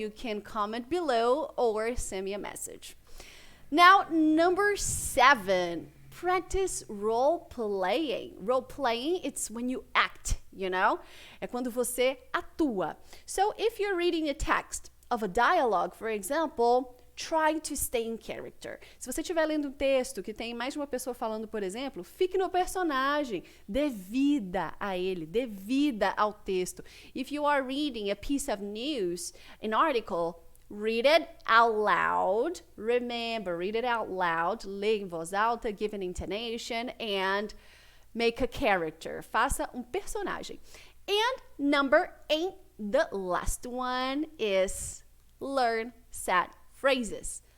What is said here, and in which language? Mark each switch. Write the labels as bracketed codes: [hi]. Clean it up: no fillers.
[en] You can comment below or send me a message. Now, number 7, practice role playing. Role playing, it's when you act, you know? [pt] É quando você atua. [en] So, if you're reading a text of a dialogue, for example, try to stay in character. [pt] Se você estiver lendo um texto que tem mais de uma pessoa falando, por exemplo, fique no personagem, dê vida a ele, dê vida ao texto. [en] If you are reading a piece of news, an article, read it out loud. Remember, read it out loud. [pt] Leia em voz alta, [en] give an intonation, and make a character. [pt] Faça um personagem. [en] And number 8, the last one is learn set phrases.